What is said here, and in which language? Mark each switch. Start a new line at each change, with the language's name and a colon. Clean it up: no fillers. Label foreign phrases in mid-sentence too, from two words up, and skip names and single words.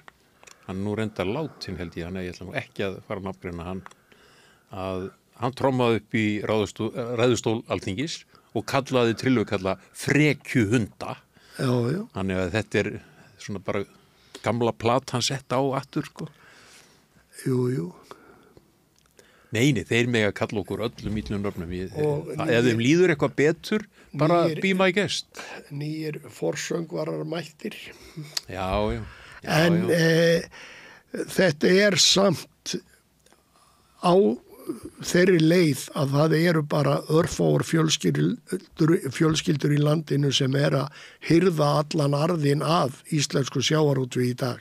Icelandic: Hann nú reyndar látin held ég ætla nú ekki að fara að nafngreina hann að hann trommaði upp í ræðustól Alþingis og kallaði trilluga frekjuhunda. Já. Þannig að þetta er svona bara gamla plat hann sett á aftur, sko. Jú. Nei, þeir mega kalla okkur öllum ítlum nöfnum. Ef þeim líður eitthvað betur, bara
English: be my guest.
Icelandic: Nýir forsöngvarar mættir. Já. En þetta er samt á þeirri leið að það eru bara örfáar fjölskyldur í landinu sem að hirða allan arðinn af íslensku sjávarútvegi í dag.